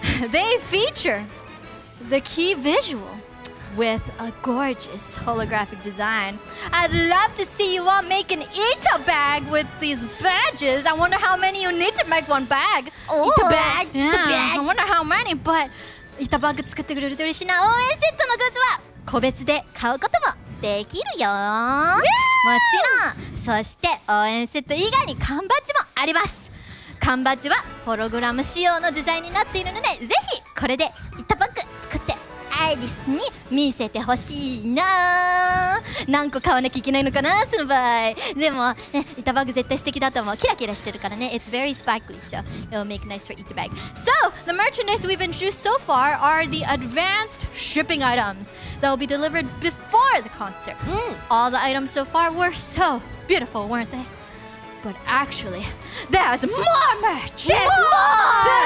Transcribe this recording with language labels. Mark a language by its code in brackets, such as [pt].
[en] They feature the key visual with a gorgeous holographic design. I'd love to see you all make an Ita bag with these badges. I wonder how many you need to make one bag. Ita bag? Yeah, Ita bag? I wonder how many, but Ita bag [ja] 作ってくれると嬉しいな。応援セットのグッズは個別で買うこともできるよ。もちろん。そして応援セット以外に缶バッジもあります。缶バッジはホログラム仕様のデザインになっているので、ぜひこれでItaバッグ作ってアイリスに見せてほしいな。何個買わなきゃいけないのかなその場合。でも、ね、板バッグ絶対素敵だと思う。キラキラしてるからね。 [en] It's very sparkly, so it'll make nice for Ita bag. So, the merchandise we've introduced so far are the advanced shipping items that will be delivered before the concert. All the items so far were so beautiful, weren't they? But actually, there's more merch! There's more!